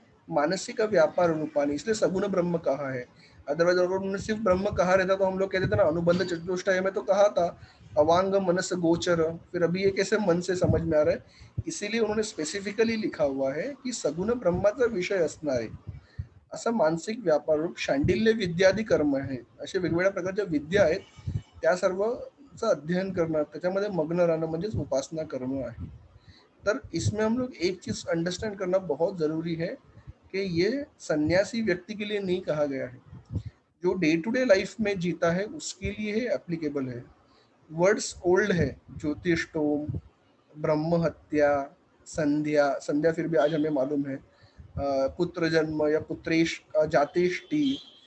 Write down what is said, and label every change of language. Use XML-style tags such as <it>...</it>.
<hi>मानसिक का व्यापार रूपानी, इसलिए सगुण ब्रह्म कहा है. अदरवाइज अगर उन्होंने सिर्फ ब्रह्म कहा रहता तो हम लोग कहते थे ना, अनुबंध चतुष्टय में तो कहा था अवांग मनस गोचर, फिर अभी ये कैसे मन से समझ में आ रहा है, इसीलिए उन्होंने स्पेसिफिकली लिखा हुआ है की</hi> <mr>सगुण ब्रह्माचा विषय असणार आहे. असं मानसिक व्यापार रूप शांडिल्य विद्यादी कर्म आहे. असे वेगवेगळ्या प्रकारच्या विद्या आहेत, त्या सर्वचं अध्ययन करणं, त्याच्यामध्ये मग्न राहणं म्हणजेच उपासना कर्म आहे.</mr> <hi>तर इसमें हम लोग एक चीज अंडरस्टैंड करना बहुत जरूरी है कि ये सन्यासी व्यक्ति के लिए नहीं कहा गया है, जो डे टू डे लाइफ में जीता है उसके लिए है, एप्लीकेबल है. वर्ड्स ओल्ड है, ज्योतिषोम, ब्रह्म हत्या, संध्या, संध्या फिर भी आज हमें मालूम है, पुत्र जन्म या पुत्रेश जातेष्टि,</hi>